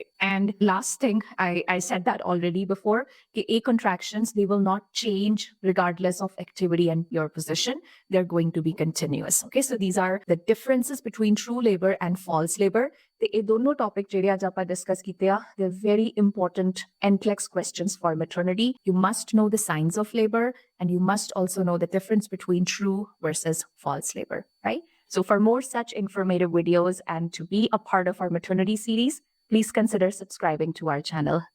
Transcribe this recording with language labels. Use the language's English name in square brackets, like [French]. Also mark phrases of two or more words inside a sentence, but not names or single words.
[English] And last thing, I said that already before, [Punjabi] ਕਿ ਇਹ contractions, [English] they will not change regardless of activity and your position. They're going to be continuous. Okay, so these are the differences between true labor and false labor. [Punjabi] ਤੇ ਇਹ ਦੋਨੋਂ topic ਜਿਹੜੇ ਅੱਜ ਆਪਾਂ discuss ਕੀਤੇ ਆ, [English] they're very important NCLEX questions for maternity. You must know the signs of labor and you must also know the difference between true versus false labor, right? So for more such informative videos and to be a part of our maternity series, please consider subscribing to our channel.